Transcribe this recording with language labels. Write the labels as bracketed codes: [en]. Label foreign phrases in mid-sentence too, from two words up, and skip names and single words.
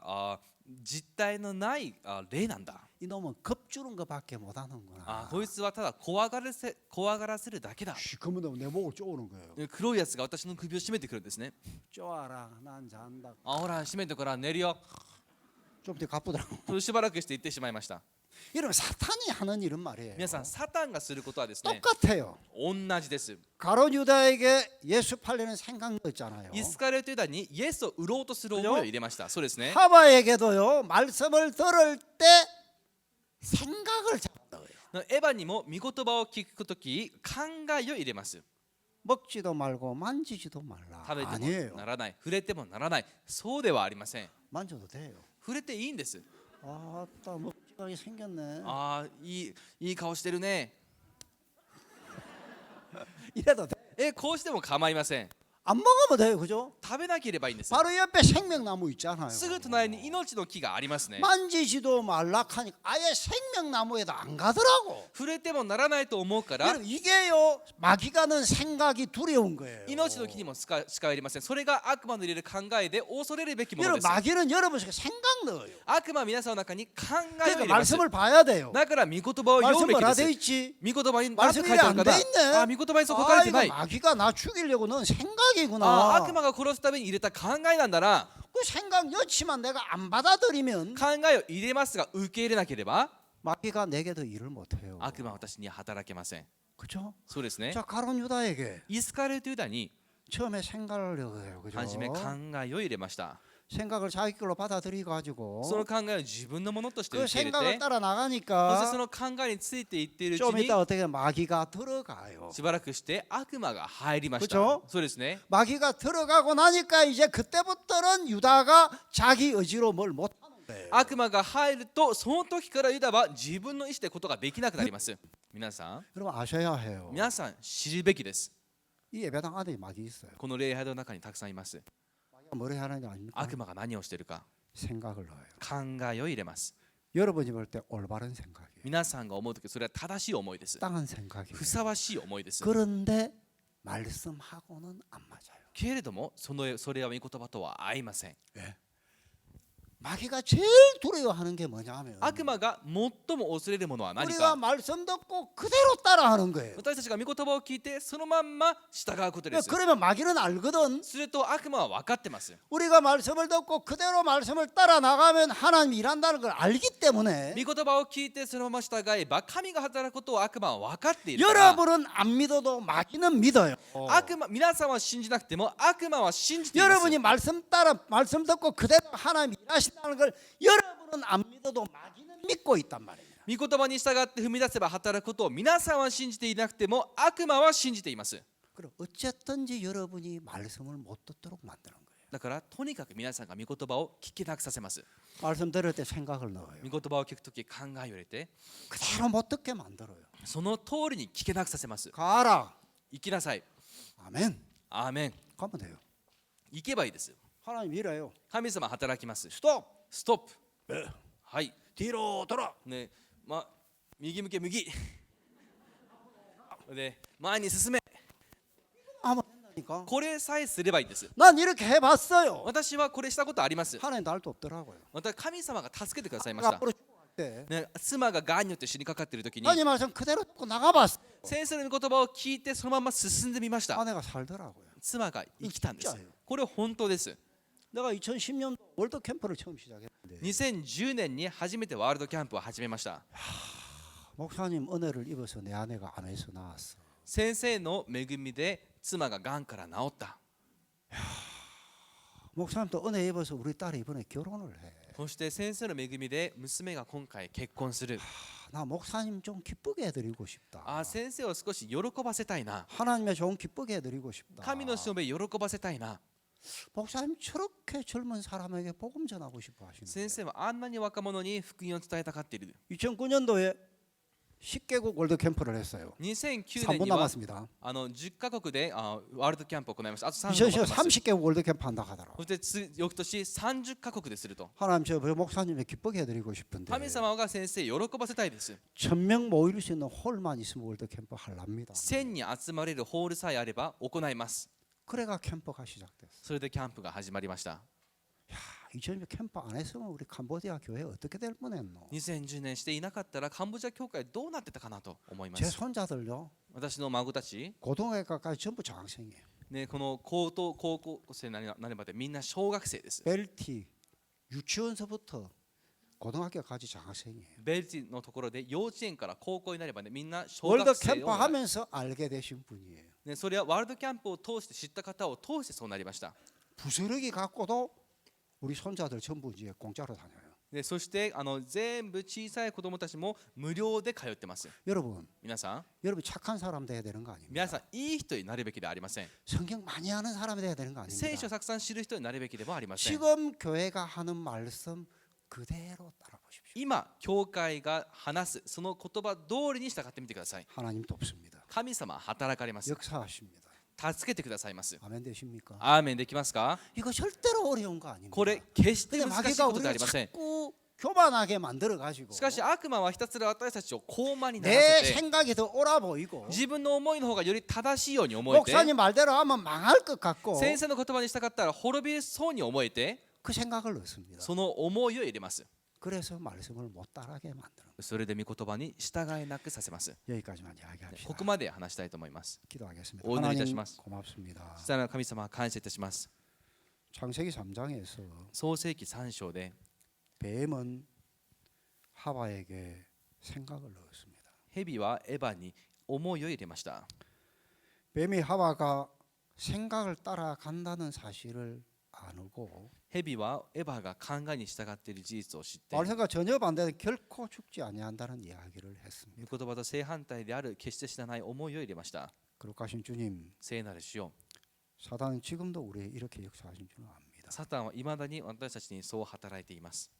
[ja] 悪霊は実体のない霊なんだ。 [ko] 이놈은 겁주는 것밖에 못하는구나. [ja] あこいつはただ怖がらせるだけだ。 [ko] 그러면 내 목을 쪼는 거예요. [ja] 黒いやつが私の首を絞めてくるんですね。 [ko] 쪼아라, 난 잔다. [ja] あほら、絞めてから寝るよ。 [ko] 좀 더 가쁘더라고. [ja] それしばらくして言ってしまいました。 [ko] 이러면 사탄이 하는 일은 말이에요. [ja] 皆さん、サタンがすることはですね、 [ko] 똑같아요. [ja] 同じです。 [ko] 가룟 유다에게 예수 팔려는 생각 넣었잖아요. [ja] イスカリオテユダにイエスを売ろうとする思いを入れました。そうですね。 [ko] 하바에게도요. 말씀을 들을 때 생각을 잡는 거예요. [ja] エヴァにも御言葉を聞くとき、考えを入れます。 [ko] 먹지도 말고 만지지도 말라. [ja] 食べて [ko] 아니에요. [ja] もならない、触れてもならない。そうではありません。 [ko] 만져도 돼요. [ja] 触れていいんです。 [ko] 아따 먹지가 생겼네. [ja] ああ、いい顔してるね。 [ko] 이래도 돼. [ja] こうしても構いません。 [ko] 안 먹으면 돼요, 그죠? [ja] 食べなければいいんです。 [ko] 바로 옆에 생명나무 있잖아요. [ja] すぐ隣に命の木がありますね。 [ko] 만지지도 말라 하니까 아예 생명나무에도 안 가더라고. [ja] 触れてもならないと思うから、 [ko] 여러분 이게요 마귀가는 생각이 두려운 거예요. [ja] 命の木にも近寄りません。それが悪魔の入れる考えで恐れるべきもの [ko] 여러분 [ja] です。 [ko] 마귀는 여러분 속에 생각 넣어요. [ja] 悪魔は皆さんの中に考えを [ko] 그러니까 [ja] 入れます。 [ko] 말씀을 봐야 돼요. [ja] だから御言葉を読むべ [ko] 말씀 [ja] き [ko] 뭐라 [ja] で [ko] 돼 [ja] す。 [ko] 있지? [ja] 御言葉に何て書いてある [ko] 말씀이 [ja] か [ko] 안 [ja] な [ko] 돼 있네. [ja] あ、御言葉にそう書かれて [ko] 아 [ja] ない。 [ko] 이거 마귀가 나 죽이려고 넣은 [ja] あ、 [ko] 생각이구나. [ja] 悪魔が殺すために入れた考えなんだな。 [ko] 그 생각 넣지만 내가 안 받아들이면 [ja] 考えを入れますが受け入れなければ [ko] 마귀가 내게 더 일을 못해요. [ja] 悪魔は私に働けません。 [ko] 그죠? [ja] そうですね。 [ko] 자 가론 유다에게 [ja] イスカリオテユダに [ko] 처음에 생각을 넣어요. 그죠? [ja] 初め考えを入れました。 [ko] 생각을 자기 걸로 받아들이고 가지고 [ja] その考えを自分のものとして [ko] 그 [ja] 受け入 [ko] 생각을 [ja] れて、 [ko] 따라 [ja] そしてそ [ko] 나가니까 [ja] の考えについていっているうち [ko] 좀 [ja] に [ko] 이따 어떻게 마귀가 들어가요. [ja] しばらくして悪魔が入りました。 [ko] 그쵸? [ja] そうですね。 [ko] 마귀가 들어가고 나니까 이제 그때부터는 유다가 자기 의지로 뭘 못하는 거예요. [ja] 悪魔が入るとその時からユダは自分の意思でことができなくなります。皆さ [ko] 여러분 아셔야 해요. [ja] ん知るべきです。 [ko] 이 예배당 안에 마귀 있어요. [ja] この礼拝の中にたくさんいます。 [ko] 마귀가 뭘 하는 게 아닙니까? [ja] 悪魔が何をしているか [ko] 생각을 넣어요. [ja] 考えを入れます。 [ko] 여러분이 볼 때 올바른 생각이에요. [ja] 皆さんが思う時それは正しい思いです。 [ko] 땅한 생각이에요. [ja] ふさわしい思いです。 [ko] 그런데 말씀하고는 안 맞아요. [ja] けれどもそれは御言葉とは合いません。 [ko] 마귀가 제일 두려워하는 게 뭐냐면 [ja] 悪魔が最も恐れるものは何 [ko] 우리가 [ja] か。 [ko] 말씀 듣고 그대로 따라하는 거예요. [ja] 私たちが御言葉を聞いてそのまんま従うことです。 [ko] 그러면 마귀는 알거든. [ja] すると悪魔は分かってます。 [ko] 우리가 말씀을 듣고 그대로 말씀을 따라 나가면 하나님이 일한다는 걸 알기 때문에 [ja] 御言葉を聞いてそのまま従えば神が働くことを悪魔は分かっているから、 [ko] 여러분은 안 믿어도 마귀는 믿어요. [ja] 皆さんは信じなくても悪魔は信じています。 [ko] 여러분이 말씀 따라 말씀 듣고 그대로 하나님 일하신다는 걸 여러분은 안 믿어도 마귀는 믿고 있단 말이에요. [ja] 御言葉に従って踏み出せば働くことを皆さんは信じていなくても悪魔は信じています。 [ko] 그럼 어쨌든지 여러분이 말씀을 못 듣도록 만드는 거예요. [ja] だからとにかく皆さんが御言葉を聞けなくさせます。 [ko] 말씀 들을 때 생각을 넣어요. [ja] 御言葉を聞くとき考えを入れて [ko] 그대로 못 듣게 만들어요. [ja] その通りに聞けなくさせます。 [ko] 가라. [ja] 行きなさい。 [ko] 아멘. [ja] アーメン。 [ko] 가면 돼요. [ja] 行けばいいです。 [ko] 하나님 일해요. [ja] 神様働きます。 [ko] 스톱. [ja] ストップ。はい。 [ko] 뒤로 돌아. [ja] ね、右向け右。で、前に進め。 [ko] 하면 된다니까. [ja] これさえすればいいんです。 [ko] 난 이렇게 해봤어요. [ja] 私はこれしたことあります。 [ko] 하나님 날도 없더라고요. [ja] また神様が助けてくださいました。 [ko] 앞으로 죽어갈 때 [ja] ね、妻ががんによって死にかかっている時に [ko] 하나님 말씀 그대로 듣고 나가봤어. [ja] 先生の御言葉を聞いてそのまま進んでみました。 [ko] 아내가 살더라고요. [ja] 妻が生きたんです [ko] 진짜예요 。 [ja] これ本当です。 [ko] 내가 2010년 월드 캠프를 처음 시작했는데 [ja] 2010 年に初めてワールドキャンプを始めました。 [ko] 목사님 은혜를 입어서 내 아내가 암에서 나왔어. [ja] 先生の恵みで妻ががんから治った。 [ko] 목사님도 은혜 입어서 우리 딸이 이번에 결혼을 해. [ja] そして先生の恵みで娘が今回結婚する。 [ko] 나 목사님 좀 기쁘게 해드리고 싶다. [ja] あ、先生を少し喜ばせたいな。 [ko] 하나님의 종 기쁘게 해드리고 싶다. [ja] 神のしもべ喜ばせたいな。 [ko] 목사님 저렇게 젊은 사람에게 복음 전하고 싶어 하시는. [ja] 先生はあんなに若者に福音を伝えたがっている。 [ko] 2009년도에 10개국 월드 캠프를 했어요. [ja] 2009 [ko] 3분 [ja] 年には [ko] 남았습니다. [ja] 10カ国でワールドキャンプを行いました。あと3 [ko] 2010년 [ja] カ国。 [ko] 30개국 월드 캠프 한다 하더라고. [ja] そして翌年30カ国ですると。 [ko] 하나님 저 목사님을 기쁘게 해드리고 싶은데 [ja] 神様が先生喜ばせたいです。 [ko] 1000명 모일 수 있는 홀만 있으면 월드 캠프 하랍니다. [ja] 1000 に集まれるホールさえあれば行います。 [ko] 그래가 캠프가 시작됐어. [ja] それでキャンプが始まりました。 [ko] 2000년 캠프 안 했으면 우리 캄보디아 교회 어떻게 될 뻔했노? [ja] 2010 年していなかったらカンボジア教会どうなってたかなと思いま [ko] 제 [ja] す。 [ko] 손자들요 [ja] 私の孫たち、 [ko] 고등학교까지 전부 장학생이에요. [ja] ね、この高校生になればでみんな小学生です。 [ko] LT 유치원서부터 고등학교까지 장학생이에요. [ja] ベルティのところで幼稚園から高校になればねみんな小 [ko] 월드 [ja] 学生 [ko] 캠프 [ja] を、 [ko] 하면서 알게 되신 분이에요. [ja] ね、それはワールドキャンプを通して知った方を通してそうなりました。 [ko] 부스러기 갖고도 우리 손자들 전부 이제 공짜로 다녀요. [ja] でそして全部小さい子供たちも無料で通ってます。 [ko] 여러분, [ja] 皆さん、 [ko] 여러분 착한 사람 돼야 되는 거 [ja] 皆 [ko] 아닙니까? [ja] さんいい人になるべきではありません。 [ko] 성경 많이 하는 사람이 돼야 되는 거 [ja] 聖書 [ko] 아닙니까? [ja] をたくさん知る人になるべきでもありません。 [ko] 지금 교회가 하는 말씀 그대로 따라 보십시오. [ja] 今教会が話すその言葉通りに従ってみてください。 [ko] 하나님 돕습니다. [ja] 神様は働かれます。 [ko] 역사하십니다. [ja] 助けてくださいます。 [ko] 아멘 되십니까? [ja] アーメンできますか？ [ko] 이거 절대로 어려운 거 아닙니다. [ja] これ決して [ko] 근데 [ja] 難しい [ko] 마귀가 [ja] ことではあ [ko] 우리를 [ja] りません。 [ko] 자꾸 교만하게 만들어 가지고 [ja] しかし悪魔はひたすら私たちを高慢になら [ko] 내 [ja] せて [ko] 생각이 더 옳아 보이고 [ja] 自分の思いの方がより正しいように思えて [ko] 목사님 말대로 하면 망할 것 같고 [ja] 先生の言葉に従ったら滅びそうに思えて [ko] 그 생각을 넣습니다. [ja] その思いを入れます。 [ko] 그래서 말씀을 못 따라하게 만드는 [ja] それで御言葉に従えなくさせます。 [ko] 여기까지만 이야기합시다. [ja] ここまで話したいと思います。 [ko] 기도하겠습니다. 오늘 하나님 이다시마스. 고맙습니다. [ja] そしたら神様感謝いたします。 [ko] 창세기 3장에서 [ja] 創世記3章で [ko] 뱀은 하와에게 생각을 넣었습니다. [ja] 蛇はエヴァに思いを入れました。 [ko] 뱀이 하와가 생각을 따라간다는 사실을 아누고 [ja] 蛇はエヴァが考えに従っている事実を知って [ko] 말씀과 전혀 반대는 결코 죽지 아니한다는 이야기를 했습니다. [ja] 御言葉と正反対である決して死なない思いを入れました。 [ko] 거룩하신 주님, [ja] 聖なる主よ、 [ko] 사단은 지금도 우리에 이렇게 역사하신 줄은 압니다. [ja] サタンはいまだに私たちにそう働いています。